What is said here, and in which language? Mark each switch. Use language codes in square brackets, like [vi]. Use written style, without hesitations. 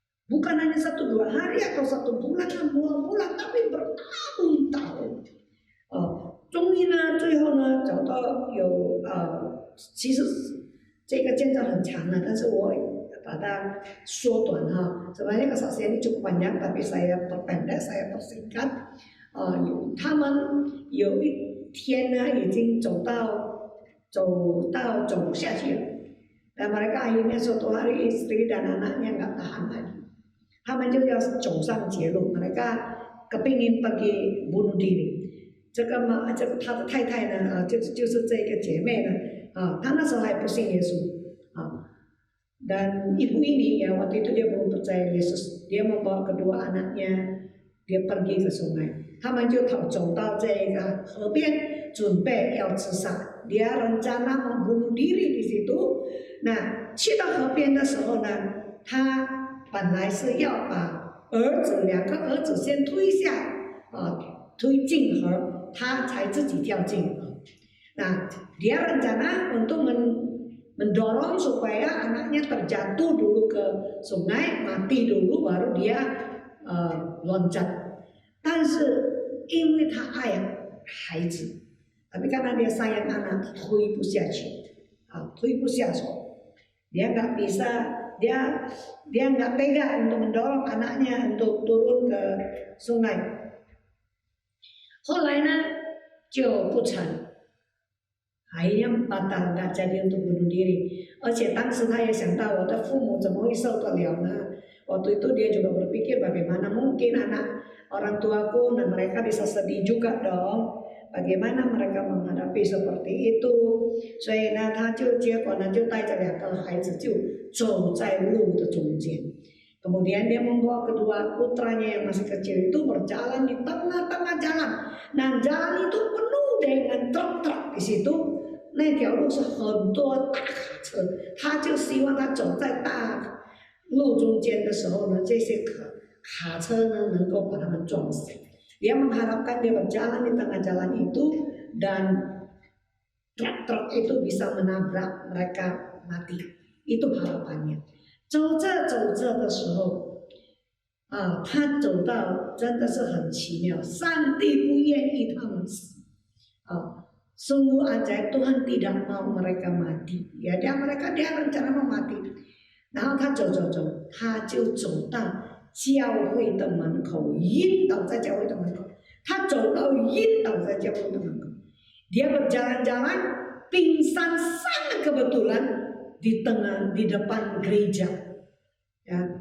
[id] Bukan hanya 1-2 hari atau 1 bulan atau 2 bulan， tapi bertahun-tahun。 [zh] 终于呢，最后呢，找到有其实这个见证很长了，但是我把它缩短哈。 [id] sebenarnya kesaksian ini cukup panjang, tapi saya perpendek, saya persingkat。 [zh] 他们有一天呢，已经走不下去了， [id] dan mereka akhirnya suatu hari istri dan anaknya nggak tahan lagi， [zh] 他们就要走上绝路， [id] mereka kepingin pergi bunuh diri。 [zh] 这个他的太太呢，就是这个姐妹呢，她那时候还不信耶稣 [id] dan ibu ini ya waktu itu dia belum percaya Yesus， dia membawa kedua anaknya， dia pergi ke sungai， [zh] 他们就走到这个河边，准备要自杀， [id] dia rencana membunuh diri di situ。 [zh] 那去到河边的时候呢，他本来是要把2个儿子先推下，推进河。他才自己跳进河。 [id] Nah, dia rencana untuk mendorong supaya anaknya terjatuh dulu ke sungai, mati dulu, baru dia loncat. [zh] 但是因为他爱孩子， [id] tapi karena dia sayang anak， [zh] 推不下去，推不下手， [id] dia nggak bisa， dia nggak tega untuk mendorong anaknya untuk turun ke sungai。 [zh] 后来呢就不成， [id] akhirnya batal， nggak jadi untuk bunuh diri。 [zh] 而且当时他也想到我的父母怎么会受得了呢？ [id] waktu itu dia juga berpikir bagaimana mungkin anak orang tuaku dan mereka bisa sedih juga dong， bagaimana mereka menghadapi seperti itu。 [zh] 所以呢他就结果呢就带着2个孩子就走在路的中间。 [id] Kemudian dia membawa kedua putranya yang masih kecil itu berjalan di tengah-tengah jalan. Nah jalan itu penuh dengan truk-truk di situ. [zh] 那条路是很多大卡车，他就希望他走在大路中间的时候呢，这些卡车呢能够把他们撞死。 [id] Dia mengharapkan dia berjalan di tengah jalan itu dan truk-truk itu bisa menabrak mereka mati. Itu harapannya。 [zh] 走着走着的时候，他走到真的是很奇妙，上帝不愿意他们死 [id] ，sungguh ajaib Tuhan tidak mau mereka mati， ya dia rencana mau mati， [zh] 然后他走，他就走到教会的门口， [id] 晕倒在教会的门口，他走到晕倒在教会的门口， dia berjalan-jalan pingsan sangat kebetulan di depan gereja， ya